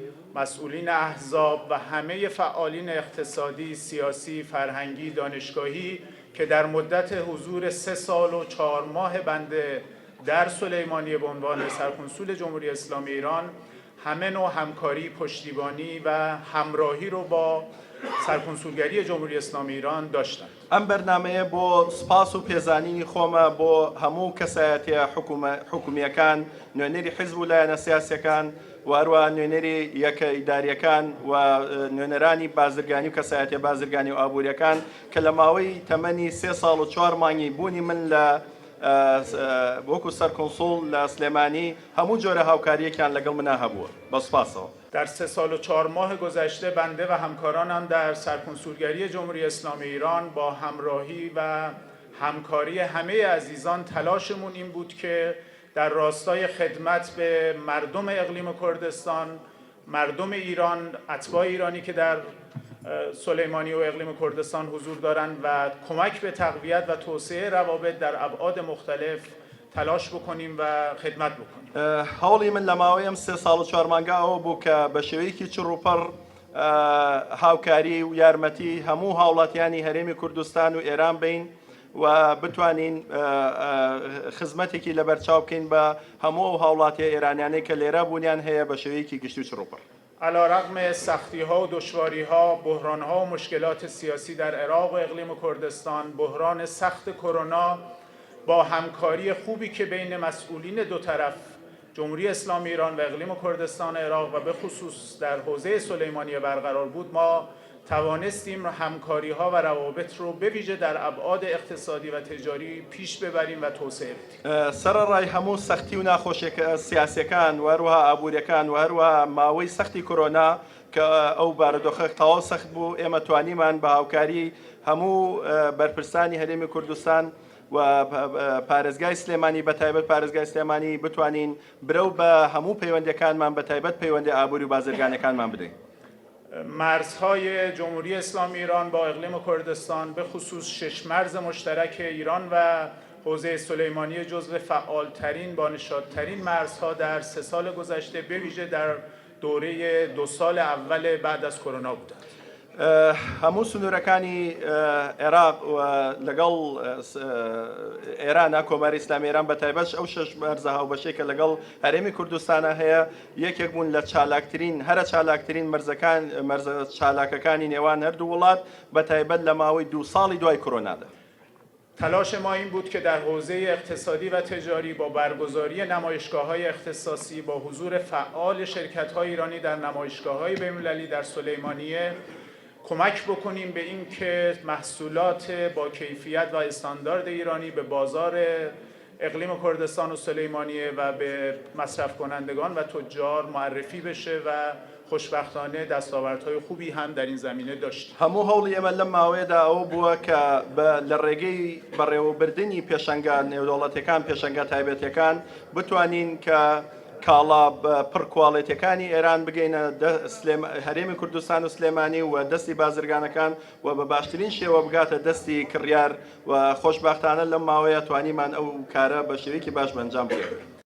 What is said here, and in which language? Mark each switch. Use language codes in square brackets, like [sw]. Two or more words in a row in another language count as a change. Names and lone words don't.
[fa] مسئولین احزاب و همه فعالین اقتصادی، سیاسی، فرهنگی، دانشگاهی که در مدت حضور 3 سال و 4 ماه بنده در سلیمانیه به عنوان سرکنسول جمهوری اسلامی ایران همه نوع همکاری، پشتیبانی و همراهی رو با سرکنسولگری جمهوری اسلامی ایران داشتند. [ckb] ئەم بەرنامەیە بۆ سپاس و پێزانینی خۆمە بۆ هەموو کەسایەتیە حکومیەکان، نوێنەری حیزب و لایەنە سیاسیەکان و هەروە نوێنەری یەکە ئیداریەکان و نوێنەرانی بازرگانی و کەسایەتیە بازرگانی و ئابوووریەکان کە لە ماوەی تەمەنی 3 ساڵ و 4 مانگی بوونی من لە وەکو سەرکۆنسۆڵ لە سلێمانی هەموو جۆرە هاوکاریەکیان لەگەڵ منە هەبووە. بە سپاسەوە. [fa] در 3 سال و 4 ماه گذشته بنده و همکارانم در سرکنسولگری جمهوری اسلامی ایران با همراهی و همکاری همه عزیزان تلاشمون این بود که در راستای خدمت به مردم اقلیم کردستان، مردم ایران، اتباع ایرانی که در سلیمانیه و اقلیم کردستان حضور دارند و کمک به تقویت و توسعه روابط در ابعاد مختلف تلاش بکنیم و خدمت بکنیم. [ckb] هەوڵی من لە ماوەی ئەم 3 ساڵ و 4 مانگە ئەوە بوو کە بە شێوەیەکی چڕوپەڕ هاوکاری و یارمەتی هەموو هاوڵاتیانی هەرێمی کوردستان و ئێران بین و بتوانین خزمەتێکی لەبەرچاو بکەین بە هەموو هاوڵاتی ئێرانیانەی کە لێرە بوونیان هەیە بە شێوەیەکی گشتی و چڕوپەڕ. [fa] علیرغم سختی‌ها و دشواری‌ها، بحران‌ها و مشکلات سیاسی در عراق و اقلیم کردستان، بحران سخت کرونا با همکاری خوبی که بین مسئولین دو طرف جمهوری اسلامی ایران و اقلیم کردستان عراق و به خصوص در حوزه سلیمانیه برقرار بود، ما توانستیم همکاری‌ها و روابط رو به ویژه در ابعاد اقتصادی و تجاری پیش ببریم و توسعه بدیم. [ckb] سەرەڕای هەموو سەختی و ناخۆشیەکە سیاسیەکان و هەروەها ئابوووریەکان و هەروەها ماوەی سەختی کۆرۆنا کە ئەو بارودۆخە تەواو سەخت بوو، ئێمە توانیمان بە هاوکاری هەموو بەرپرسانی هەرێمی کوردستان و پارێزگای سلێمانی بەتایبەت پارێزگای سلێمانی بتوانین برەو بە هەموو پەیوەندیەکانمان بەتایبەت پەیوەندی ئابووری و بازرگانەکانمان بدەین. [fa] مرزهای جمهوری اسلامی ایران با اقلیم کردستان به خصوص 6 مرز مشترک ایران و حوزه سلیمانیه جزو فعالترین بانشادترین مرزها در 3 سال گذشته به ویژه در دوره 2 سال اول بعد از کرونا بودند. [ckb] هەموو سنوورەکانی عێراق لەگەڵ ئێرانە کۆماری ئیسلامی ئێران بەتایبەت ئەو 6 مەرزە هاوبەشەی کە لەگەڵ هەرێمی کوردستانە هەیە یەکێک بوون لە چالاکترین هەرە چالاکترین مەرزە چالاکەکانی نێوان هەردوو وڵات بەتایبەت لە ماوەی 2 ساڵی دوای کۆرۆنادا. [fa] تلاش ما این بود که در حوزه اقتصادی و تجاری با برگزاری نمایشگاه‌های اختصاصی با حضور فعال شرکت‌های ایرانی در نمایشگاه‌های بین‌المللی در سلیمانیه کمک بکنیم به این که محصولات با کیفیت و استاندارد ایرانی به بازار اقلیم کردستان و سلیمانیه و به مصرف کنندگان و تجار معرفی بشه و خوشبختانه دستاوردهای خوبی هم در این زمینه داشتیم. [ckb] هەموو هەوڵی ئێمە لەم ماوەیەدا ئەوە بووە کە لە ڕێگەی بەڕێوەبردننی پێشەنگە نێودەوڵەتیەکان پێشەنگە تایبەتیەکان بتوانین کە کاڵا پڕکواڵێتەکانی ئێران بگەینە هەرێمی کوردستان و سلێمانی و دەستی بازرگانەکان و بە باشترین شێوە بگاتە دەستی کڕیار و خۆشبەختانە لەم ماوەیە توانیمان ئەو کارە بە شێوەیەکی باش بەنجام بدەین.